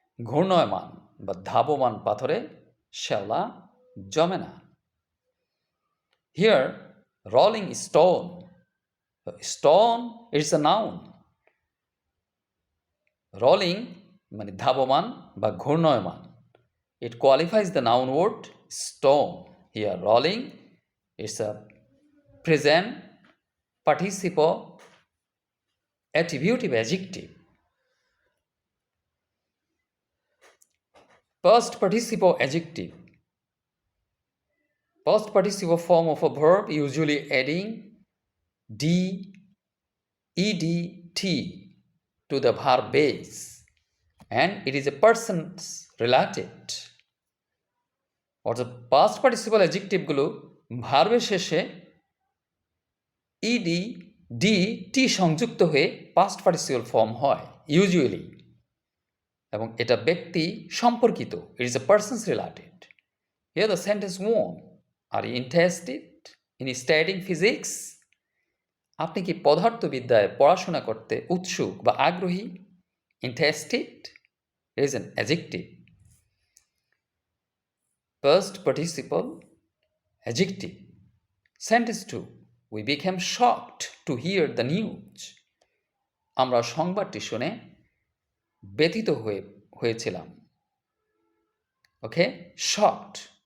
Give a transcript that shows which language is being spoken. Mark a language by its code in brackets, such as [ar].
[bn] ঘূর্ণয়মান বা ধাবমান পাথরে শ্যাওলা জমে না। [en] Here rolling stone. Stone is a noun. [bn] Rolling মানে ধাবমান বা ঘূর্ণয়মান. [en] It qualifies the noun word stone. Here rolling is a present participle attributive adjective. Past participle adjective. Past participle form of a verb usually adding d, ed, t to the verb base, and it is a person's related. [bn] অর্থাৎ [en] past participle adjective [bn] গুলো ভার্বের শেষে ed D T সংযুক্ত হয়ে past participle form হয় usually, এবং এটা ব্যক্তি সম্পর্কিত। [en] It is a person's related. Here the sentence one, are you interested in studying physics? [bn] আপনি কি পদার্থবিদ্যায় পড়াশোনা করতে উৎসুক বা আগ্রহী? [en] Interested is an adjective. Past participle adjective. Sentence 2. We became shocked to hear the news. [bn] আমরা সংবাদটি শুনে ব্যথিত হয়েছিলাম। Okay? Shocked.